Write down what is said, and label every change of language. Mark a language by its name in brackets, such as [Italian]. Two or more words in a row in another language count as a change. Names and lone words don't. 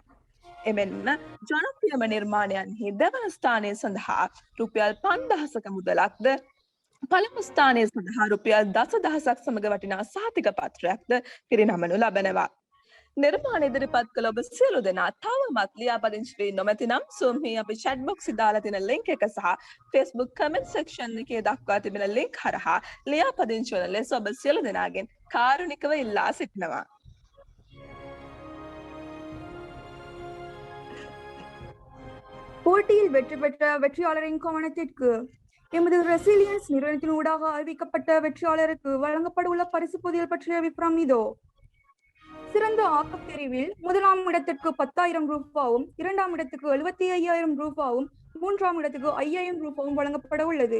[Sinhala] එමෙන්ම ජනප්‍රියම නිර්මාණයන්හි දෙවන ස්ථානය සඳහා රුපියල් 5000ක මුදලක්ද පළමු ස්ථානය සඳහා රුපියල් 10000ක් සමග වටිනා සහතික පත්‍රයක්ද පිරිනමනු ලබනවා. නිර්මාණ ඉදිරිපත් කළ ඔබ සියලු දෙනා තවමත් ලියාපදිංචි වී නොමැතිනම් Zoom හි අපි [English] chat box [Sinhala] දාලා තියෙන link එක සහ Facebook [English] comment section [Sinhala] එකේ දක්වා තිබෙන link හරහා ලියාපදිංචි වන ලෙස ඔබ සියලු දෙනාගෙන් කාරුණිකව ඉල්ලා සිටිනවා. [Tamil] போட்டியில் வெற்றி பெற்ற வெற்றியாளரின் கவனத்திற்கு எமது ரெசிலியன்ஸ் நிறுவனத்தின் ஊடாக அறிவிக்கப்பட்ட வெற்றியாளருக்கு வழங்கப்பட உள்ள பரிசு பொதிகள் பற்றிய விவரம் இதோ. சிறந்த ஆக்கப் பிரிவில் முதலாம் இடத்திற்கு 10,000 ரூபாவும் இரண்டாம் இடத்துக்கு 75,000 ரூபாவும் மூன்றாம் இடத்துக்கு 5,000 ரூபாவும் வழங்கப்பட உள்ளது.